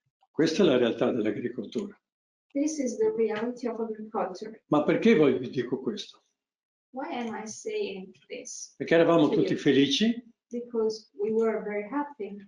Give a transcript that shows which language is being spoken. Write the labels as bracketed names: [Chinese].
[Italian] Questa è la realtà dell'agricoltura. [English] This is the reality of agriculture. [Italian] Ma perché vi dico questo? [English] Why am I saying this? [Italian] Perché eravamo tutti felici, [English] Because we were very happy.